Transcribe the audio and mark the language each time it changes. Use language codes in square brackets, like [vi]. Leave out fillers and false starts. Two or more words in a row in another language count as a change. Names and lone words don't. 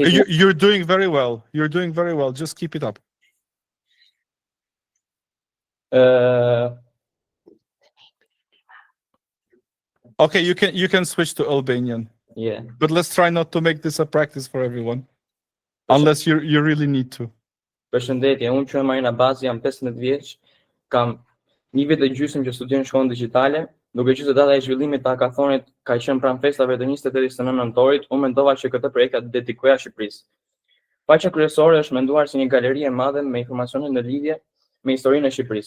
[en] You're doing very well. You're doing very well. Just keep it up. Okay, you can switch to Albanian. Yeah. But let's try not to make this a practice for everyone. Unless you really need to. [sq] Përshëndetje, unë quhem Marina Bazi, jam 15 vjeç, kam 1 vit e gjysmë që studioj në shkollën digjitale, duke qenë se data e zhvillimit të hakathonit ka qenë pranë festave të 28-29 nëntorit, unë mendova që këtë projekt ta dedikoja Shqipërisë. Faqja kryesore është menduar si një galeri e madhe me informacione në lidhje me historinë e Shqipërisë.